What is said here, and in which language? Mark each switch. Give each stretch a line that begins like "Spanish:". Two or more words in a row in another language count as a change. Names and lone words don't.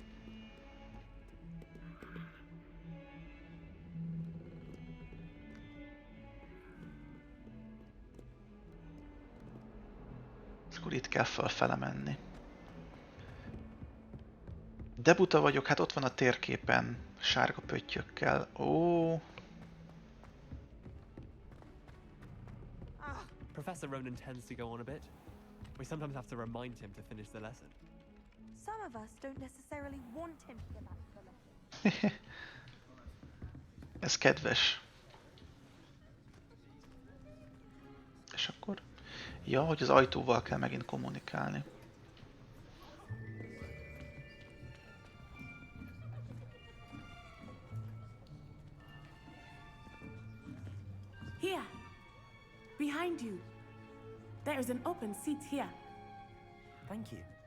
Hungarian: Akkor itt kell fölfele menni. De buta vagyok, hát ott van a térképen, sárga pöttyökkel. Ó.
English: Professor Ronan tends to go on a bit. We sometimes have to remind him to finish the lesson. Some of us don't necessarily want him to get back to the lesson.
Hungarian: Ez kedves. És akkor... Ja, hogy az ajtóval kell megint kommunikálni.
English: Here, behind you. There is an open seat here. Thank you.